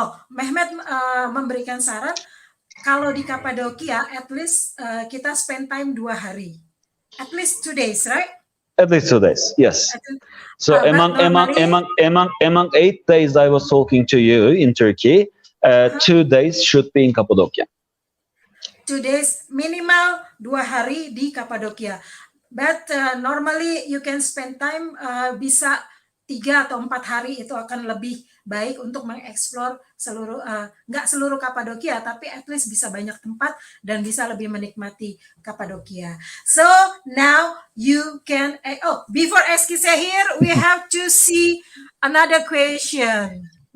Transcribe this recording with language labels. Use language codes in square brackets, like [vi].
[id] Mehmet memberikan saran kalau di Cappadocia [en] at least [id] kita [en] spend time [id] 2 hari. [en] At least 2 days, right? At least 2 days, yes. So among 8 days I was talking to you in Turkey, 2 days should be in Cappadocia. 2 days, [id] minimal 2 hari di Cappadocia. [en] But normally you can spend time [id] bisa 3 atau 4 hari, itu akan lebih baik untuk mengeksplor nggak seluruh Cappadocia, tapi [en] at least [id] bisa banyak tempat dan bisa lebih menikmati Cappadocia. [en] So now you can, before Eskişehir, we have to see another question.